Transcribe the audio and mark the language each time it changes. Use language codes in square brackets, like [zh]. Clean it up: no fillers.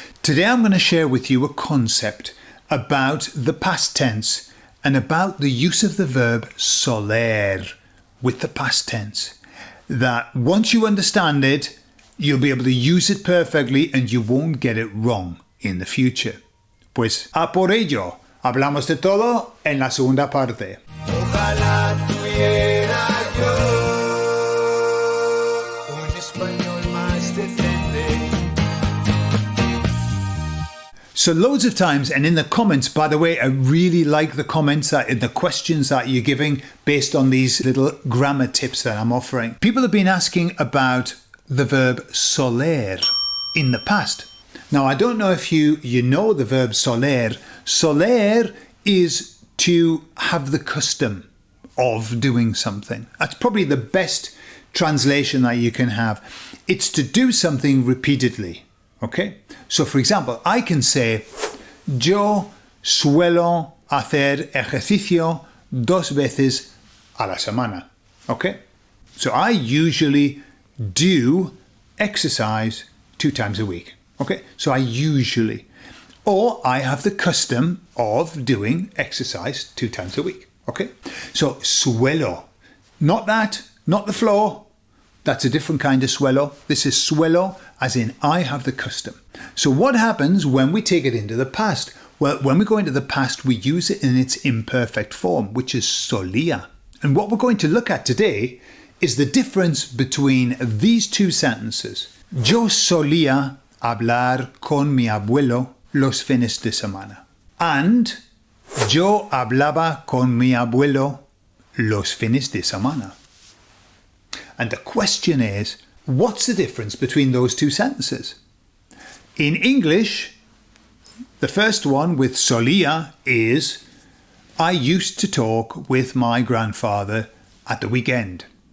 [en] Today I'm going to share with you a concept about the past tense and about the use of the verb soler with the past tense. That once you understand it, you'll be able to use it perfectly and you won't get it wrong in the future. [es] Pues a por ello, hablamos de todo en la segunda parte. Ojalá tuviera yo un español más decente. [en] So loads of times, and in the comments, by the way, I really like the comments and the questions that you're giving based on these little grammar tips that I'm offering. People have been asking about the verb soler in the past. Now, I don't know if you know the verb soler. Soler is to have the custom of doing something. That's probably the best translation that you can have. It's to do something repeatedly. Okay? So, for example, I can say, [es] yo suelo hacer ejercicio 2 veces a la semana. [en] Okay? So I usually do exercise 2 times a week. Okay, so I usually, or I have the custom of doing exercise 2 times a week. Okay, so suelo, not the floor. That's a different kind of suelo. This is suelo, as in I have the custom. So what happens when we take it into the past? Well, when we go into the past, we use it in its imperfect form, which is solía. And what we're going to look at today is the difference between these 2 sentences. [es] Yo solía hablar con mi abuelo los fines de semana. And yo hablaba con mi abuelo los fines de semana. [en] And the question is, what's the difference between those 2 sentences? In English, the first one with solía is, I used to talk with my grandfather at the weekend.